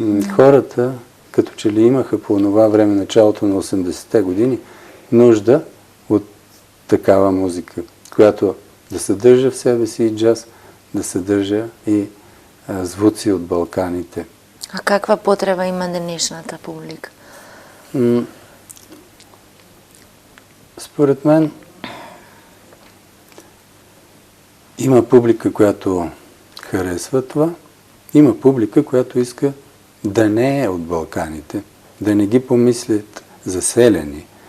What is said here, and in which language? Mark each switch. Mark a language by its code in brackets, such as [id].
[bg] Хората, като че ли имаха по това време, началото на 80-те години, нужда от такава музика, която да съдържа в себе си и джаз, да съдържа и звуци от Балканите. [mk] А каква потреба има днешната публика? [bg] Според мен има публика, която харесва това, има публика, която иска да не е от Балканите, да не ги помислят за селяни.